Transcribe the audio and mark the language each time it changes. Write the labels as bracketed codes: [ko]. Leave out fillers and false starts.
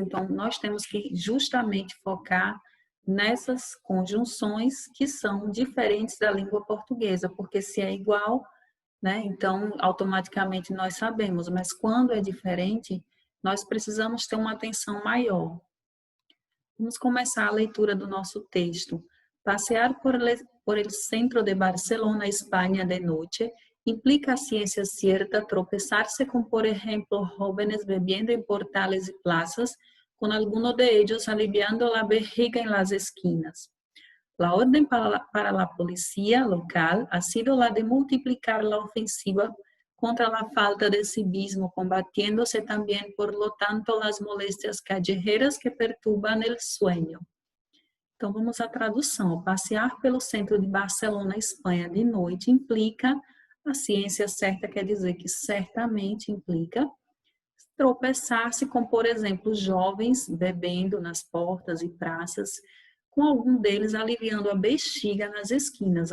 [pt] Então, nós temos que justamente focar nessas conjunções que são diferentes da língua portuguesa, porque se é igual, né, então automaticamente nós sabemos, mas quando é diferente, nós precisamos ter uma atenção maior. Vamos começar a leitura do nosso texto. [es] Passear por el centro de Barcelona, España, de noche, implica a ciencia cierta tropezarse con, por ejemplo, jóvenes bebiendo en portales y plazas, con alguno de ellos aliviando la vejiga en las esquinas. La orden para la policía local ha sido la de multiplicar la ofensiva contra la falta de civismo, combatiéndose también, por lo tanto, las molestias callejeras que perturban el sueño. [pt] Então, vamos à tradução. Passear pelo centro de Barcelona, Espanha, de noite implica, a ciência certa quer dizer que certamente implica, tropeçar-se com, por exemplo, jovens bebendo nas portas e praças, com algum deles aliviando a bexiga nas esquinas.